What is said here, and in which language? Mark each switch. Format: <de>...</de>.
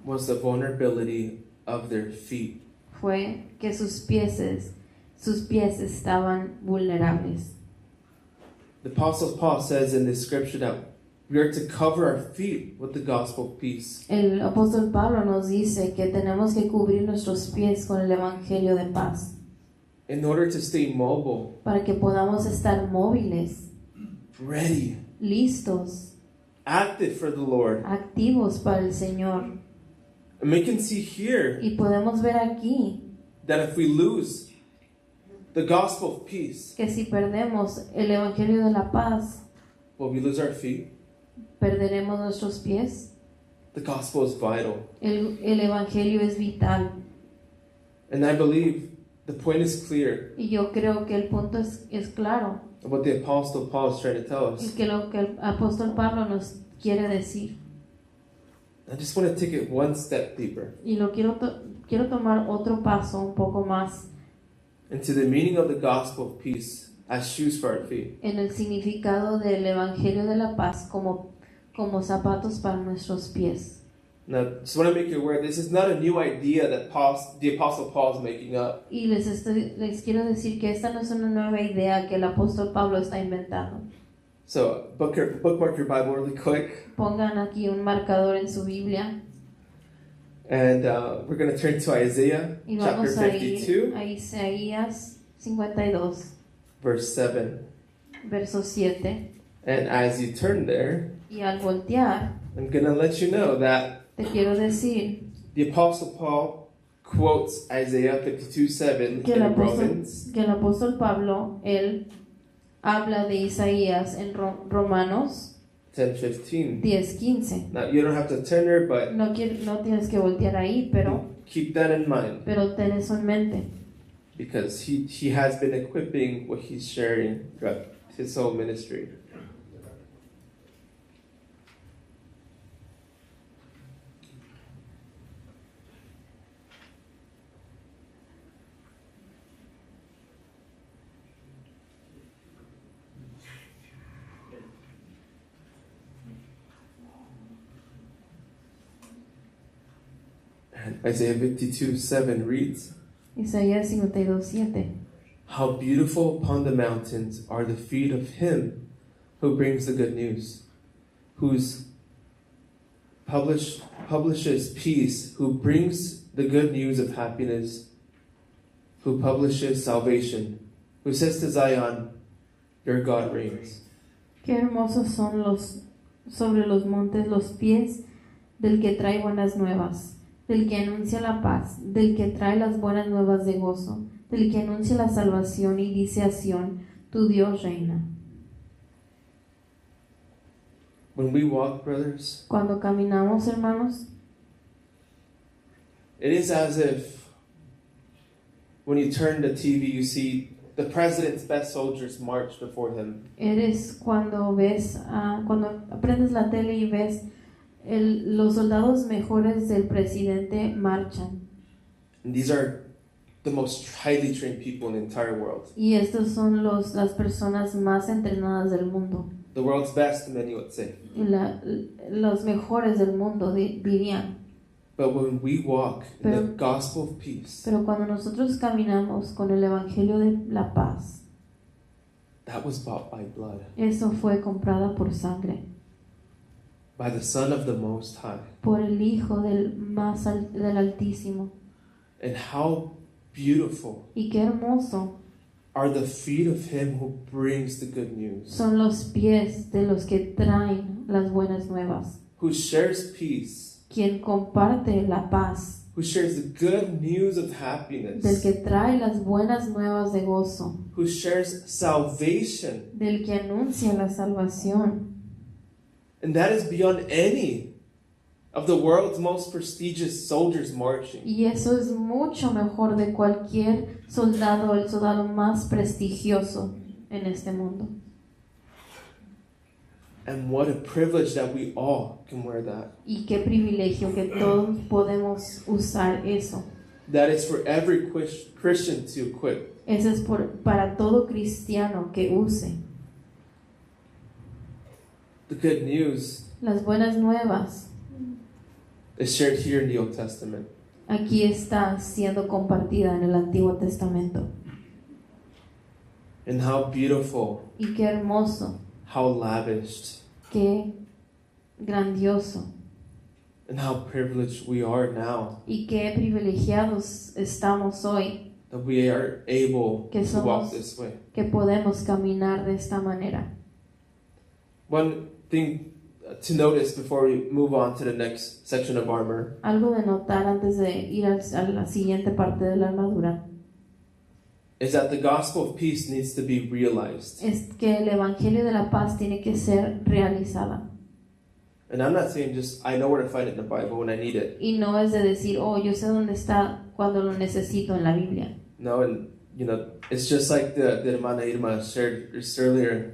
<en>was the vulnerability of their feet.</en> <es>fue que sus pies estaban vulnerables.</es> <en>The Apostle Paul says in this scripture that we are to cover our feet with the gospel of peace.</en> <es>El apóstol Pablo nos dice que tenemos que cubrir nuestros pies con el evangelio de paz</es> <en>In order to stay mobile,</en> <es>para que podamos estar móviles,</es> <en>ready,</en> <es>listos,</es> <en>active for the Lord.</en> <es>activos para el Señor.</es> <en>And we can see here</en> <es>Y podemos ver aquí</es> <en>that if we lose the gospel of peace,</en> <es>que si perdemos el evangelio de la paz,</es> <en>will we lose our feet?</en> <es>perderemos nuestros pies.</es> <en>The gospel is vital.</en> <es>El evangelio es vital.</es> <en>And I believe the point is clear.</en> <es>Y yo creo que el punto es claro.</es> <en>What the Apostle Paul is trying to tell</en> <es>Y</es> <en>us.</en> <es>que lo que el apóstol Pablo nos quiere decir.</es> <en>I just want to take it one step deeper</en> <es>Y lo quiero tomar otro paso un poco más</es> <en>into the meaning of the gospel of peace as shoes for our feet.</en> <es>en el significado del evangelio de la paz como zapatos para nuestros pies.</es> <en>Now, just want to make you aware, this is not a new idea that the Apostle Paul is making up.</en> <es>Y les quiero decir que esta no es una nueva idea que el apóstol Pablo está inventando.</es> <en>So, bookmark your Bible really quick,</en> <es>Pongan aquí un marcador en su Biblia</es> <en>and we're going to turn to Isaiah</en> <es>y</es> <en>chapter</en> <es>vamos a ir</es> <en>52,</en> <es>a Isaías 52,</es> <en>verse 7.</en> <es>verso 7.</es> <en>And as you turn there,</en> <es>Y al voltear,</es> <en>I'm going to let you know that</en> <es>te quiero decir</es> <en>the Apostle Paul quotes Isaiah 52:7</en> <es>que</es> <en>in</en> <es>el</es> <en>Romans,</en> <es>apóstol Pablo, él habla de Isaías en Romanos</es> <en>10:15.</en> <es>10:15.</es> <en>Now, you don't have to turn there, but</en> <es>No tienes que voltear ahí, pero</es> <en>keep that in mind,</en> <es>ten eso en mente.</es> <en>because he has been equipping what he's sharing throughout his whole ministry. And Isaiah 52:7 reads,</en> <es>Isaías 52:7.</es> <en>"How beautiful upon the mountains are the feet of him who brings the good news, who's publishes peace, who brings the good news of happiness, who publishes salvation, who says to Zion, your God reigns."</en> <es>Qué hermosos son sobre los montes los pies del que trae buenas nuevas, del que anuncia la paz, del que trae las buenas nuevas de gozo, del que anuncia la salvación y dice a Sión, Tu Dios reina.</es> <en>When we walk, brothers,</en> <es>Cuando caminamos, hermanos,</es> <en>it is as if when you turn the TV, you see the president's best soldiers march before him.</en> <es>eres cuando ves, cuando prendes la tele y ves los soldados mejores del presidente marchan.</es> <en>And these are the most highly trained people in the entire world.</en> <es>Y estos son las personas más entrenadas del mundo.</es> <en>The world's best, many would say.</en> <es>Los mejores del mundo dirían.</es> <en>But when we walk in the gospel of peace,</en> <es>Pero cuando nosotros caminamos con el evangelio de la paz,</es> <en>that was bought by blood,</en> <es>eso fue comprada por sangre,</es> <en>by the Son of the Most High.</en> <es>por el Hijo del Altísimo.</es> <en>And how beautiful</en> <es>Y qué hermoso</es> <en>are the feet of him who brings the good news,</en> <es>son los pies de los que traen las buenas nuevas,</es> <en>who shares peace,</en> <es>quien comparte la paz,</es> <en>who shares the good news of</en> <es>del</es> <en>happiness,</en> <es>que trae las buenas nuevas de gozo,</es> <en>who shares salvation.</en> <es>del que anuncia la salvación.</es> <en>And that is beyond any of the world's most prestigious soldiers marching.</en> <es>Y eso es mucho mejor de cualquier soldado, el soldado más prestigioso en este mundo.</es> <en>And what a privilege that we all can wear that.</en> <es>Y qué privilegio que todos podemos usar eso.</es> <en>That is for every Christian to equip.</en> <es>Eso es para todo cristiano que use.</es> <en>The good news</en> <es>Las buenas nuevas</es> <en>is shared here in the Old Testament.</en> <es>aquí está siendo compartida en el Antiguo Testamento.</es> <en>And how beautiful,</en> <es>Y qué hermoso,</es> <en>how lavished,</en> <es>qué grandioso</es> <en>and how privileged we are now</en> <es>y qué privilegiados estamos hoy</es> <en>that we are able</en> <es>que</es> <en>to walk</en> <es>somos</es> <en>this way.</en> <es>que podemos caminar de esta manera.</es> <en>One thing to notice before we move on to the next section of armor</en> <es>Algo de notar antes de ir a la siguiente parte de la armadura</es> <en>is that the gospel of peace needs to be realized.</en> <es>es que el Evangelio de la paz tiene que ser realizada.</es> <en>And I'm not saying just I know where to find it in the Bible when I need it.</en> <es>Y no es de decir, oh, yo sé dónde está cuando lo necesito en la Biblia.</es> <en>No, and you know, it's just like the hermana Irma shared just earlier.</en>